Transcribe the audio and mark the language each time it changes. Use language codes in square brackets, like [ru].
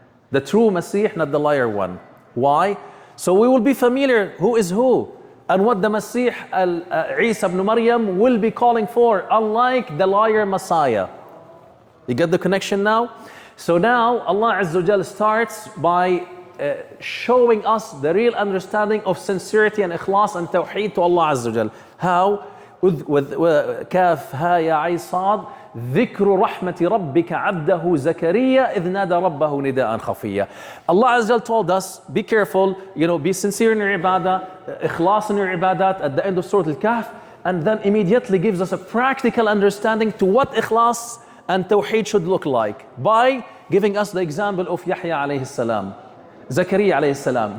[en] The true Masih, not the liar one. Why? So we will be familiar who is who and what the Masih Isa ibn Maryam will be calling for, unlike the liar Messiah. You get the connection now? So now Allah Azza wa Jal starts by showing us the real understanding of sincerity and ikhlas and tawheed to Allah Azza wa Jal. How? With kaf, ha, ya, ayn, sad. [ar] ذكر رحمة ربك عبده زكريا إذ نادى ربه نداء خفيا. [en] Allah Azza wa Jal told us, be careful, be sincere in your ibadah, ikhlas in your ibadat at the end of Surah Al-Kahf, and then immediately gives us a practical understanding to what ikhlas and tawheed should look like by giving us the example of Yahya alayhi salam, Zakaria alayhi salam.